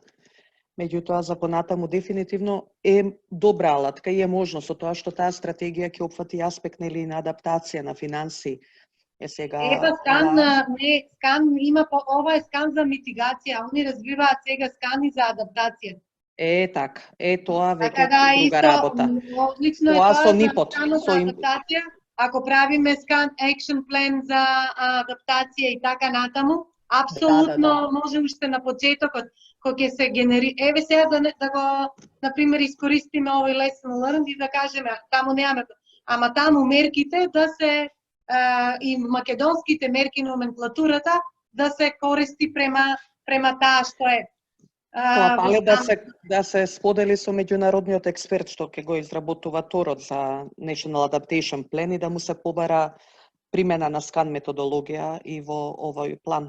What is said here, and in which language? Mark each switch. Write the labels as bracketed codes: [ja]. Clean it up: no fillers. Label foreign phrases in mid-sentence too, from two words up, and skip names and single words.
[mk] Меѓутоа, за понатаму дефинитивно е добра алатка и е можно со тоа што таа стратегија ќе опфати аспект нели на адаптација на финанси. Скан има ова е скан за митигација, они развиваат сега скани за адаптација. Така, тоа веќе друга работа. Одлично тоа е со НИПОД, со адаптација, ако правиме [en] scan action plan [mk] за адаптација и така натаму, апсолутно може уште на почетокот, кога ќе се генери... Еве сега да го, например, искористиме овој [en] lesson learned [mk] и да кажеме, таму немаме, ама таму мерките да се, и македонските мерки, номенклатурата, да се користи према таа што е. Тоа пале да се сподели со меѓународниот експерт што ќе го изработува торот за National Adaptation Plan и да му се побара примена на скан методологија и во овој план.